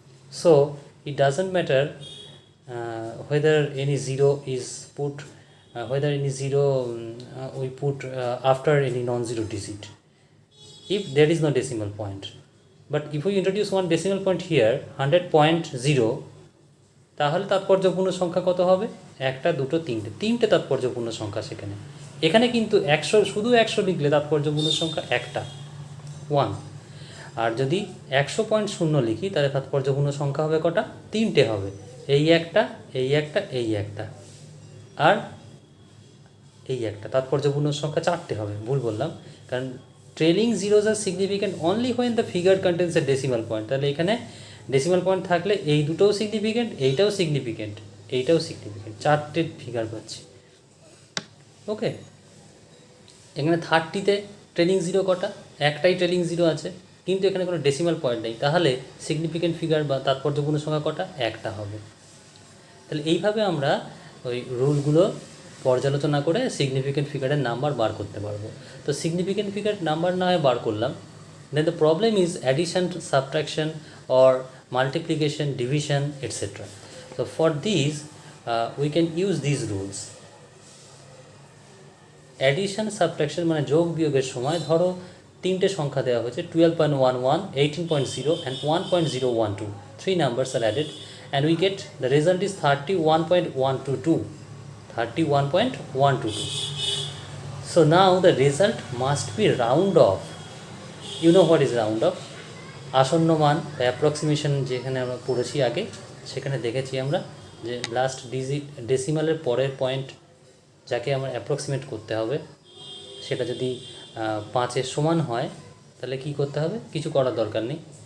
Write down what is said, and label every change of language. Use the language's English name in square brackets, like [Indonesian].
[English] So it doesn't matter whether any zero is put, whether any zero we put after any non-zero digit, if there is no decimal point. But if we introduce one decimal point here, 100.0, [Bangla] তাহলে তাৎপর্যপূর্ণ সংখ্যা কত হবে? একটা, দুটো, তিনটে তাৎপর্যপূর্ণ সংখ্যা সেখানে. এখানে কিন্তু 100, শুধু 100 লিখলে তাৎপর্যপূর্ণ সংখ্যা একটা, 1. আর যদি 100.0 লিখি তাহলে তাৎপর্যপূর্ণ সংখ্যা হবে কটা? তিনটে হবে. এই একটা, এই একটা, এই একটা, আর এই একটা. তাৎপর্যপূর্ণ সংখ্যা চারটে হবে. ভুল বললাম, কারণ [English] Trailing zeros are significant only when the figure contains a decimal point. [Bangla] তাহলে এখানে ডেসিমাল পয়েন্ট থাকলে এই দুটোও সিগনিফিক্যান্ট, এইটাও সিগনিফিক্যান্ট, এইটাও সিগনিফিক্যান্ট. চারটে ফিগার পাচ্ছি. ওকে. এখানে 30তে ট্রেলিং জিরো কটা? একটাই ট্রেলিং জিরো আছে, কিন্তু এখানে কোনো ডেসিমাল পয়েন্ট নেই. তাহলে সিগনিফিক্যান্ট ফিগার বা তাৎপর্যপূর্ণ সংখ্যা কটা? একটা হবে. তাহলে এইভাবে আমরা ওই রুলগুলো পর্যালোচনা করে সিগনিফিক্যান্ট ফিগারের নাম্বার বার করতে পারবো. তো সিগনিফিক্যান্ট ফিগার নাম্বার না হয় বার করলাম, [English] Then the problem is addition, subtraction or multiplication, division, etc. So for these we can use these rules. [Bangla] Addition, subtraction মানে যোগ বিয়োগের সময় ধরো তিনটে সংখ্যা দেওয়া হয়েছে, 12.11, 18.0 and 1.012. [English] Three numbers are added and we get the result is 31.122. 31.122. So now the result must be round off. You know what is round off? [Bangla] আসন্ন মান বা অ্যাপ্রক্সিমেশন যেখানে আমরা পড়েছি আগে, সেখানে দেখেছি আমরা যে লাস্ট ডিজিট ডেসিমালের পরের পয়েন্ট যাকে আমরা অ্যাপ্রক্সিমেট করতে হবে, সেটা যদি 5-এর সমান হয় তাহলে কি করতে হবে? কিছু করার দরকার নেই.